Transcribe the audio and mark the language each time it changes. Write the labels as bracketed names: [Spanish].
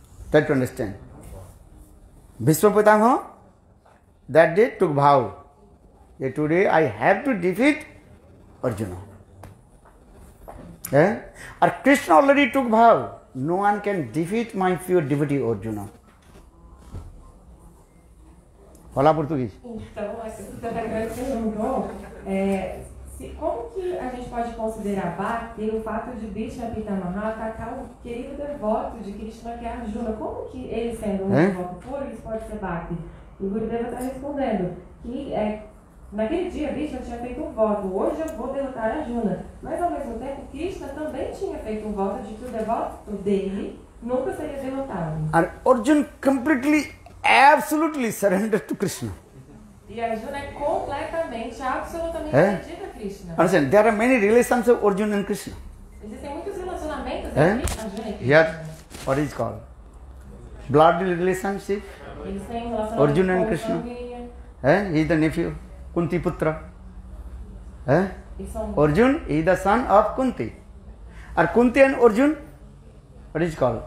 [English] Try to understand. Bhishma Pitamaha that day took vow that today I have to defeat Arjuna. Or Krishna already took vow, no one can defeat my pure devotee Arjuna. [Portuguese] Fala português. Então, a Sita Thakurani perguntou como que a gente pode considerar Bhakti o fato de Bhishma Pitamaha atacar o querido devoto de Krishna, que é Arjuna. Como que ele, sendo um devoto puro, ele pode ser Bhakti? E o Gurudeva está respondendo que naquele dia Bhishma tinha feito um voto, hoje eu vou derrotar Arjuna. Mas ao mesmo tempo, Krishna também tinha feito um voto de que o devoto dele nunca seria derrotado. [English] And Arjuna completely, absolutely surrendered to Krishna. [Portuguese] E Arjuna é completamente, absolutamente rendido a Krishna. [English] Understand? There are many relations of Arjuna and Krishna. [Portuguese] Existem muitos relacionamentos entre Arjuna e Krishna. [English] Here, what is called? Blood relationship. [Portuguese] Eles têm relacionamento [English] Arjuna and [Portuguese] com [English] Krishna. [Portuguese] sanguíneo. [English] He is the nephew, Kunti Putra. [Portuguese] Eles são [English] Arjuna is the son of Kunti. Or Kunti and Arjuna, what is called?